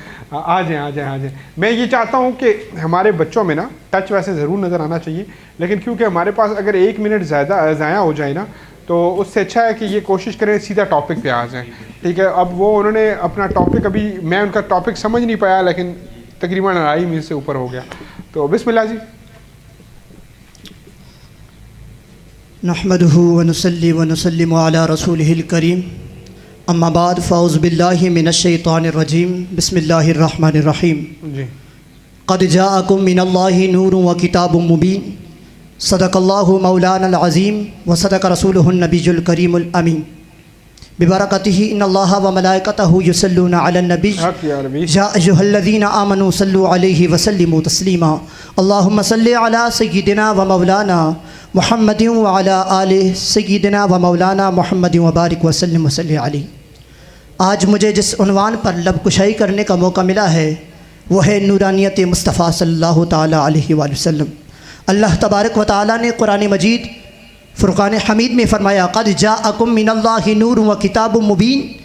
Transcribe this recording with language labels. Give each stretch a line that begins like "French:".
Urdu: آ جائیں۔ میں یہ چاہتا ہوں کہ ہمارے بچوں میں نا ٹچ ویسے ضرور نظر آنا چاہیے، لیکن کیونکہ ہمارے پاس اگر 1 منٹ زیادہ ضائع ہو جائے نا تو اس سے اچھا ہے کہ یہ کوشش کریں سیدھا ٹاپک پہ آ جائیں، ٹھیک ہے؟ اب وہ انہوں نے اپنا ٹاپک، ابھی میں ان کا ٹاپک سمجھ نہیں پایا لیکن تقریباً 2.5 منٹ سے اوپر ہو گیا، تو بسم اللہ جی۔
Arabic: نحمده ونصلي ونسلم على رسوله الكريم، اما بعد فاعوذ باللہ من الشیطان الرجیم، بسم اللہ الرحمن الرحیم۔
Urdu: جی
Arabic: قد جاءکم من اللہ نور وکتاب مبین، صدق اللہ مولانا العظیم وصدق رسولہ النبی الکریم الامین، ببرکتہ ان اللہ وملائکتہ یصلون علی النبی یا ایھا الذین آمنوا صلوا علیہ وسلموا تسلیما، اللہم صل علی سیدنا ومولانا محمد وعلی آل سیدنا ومولانا محمد وبارک وسلم وصلی علیہ۔
Urdu: آج مجھے جس عنوان پر لب کشائی کرنے کا موقع ملا ہے وہ ہے نورانیت مصطفیٰ صلی اللہ تعالیٰ علیہ وآلہ وسلم۔ اللہ تبارک و تعالیٰ نے قرآن مجید فرقان حمید میں فرمایا
Arabic: قد جاءکم من اللہ نور و کتاب مبین،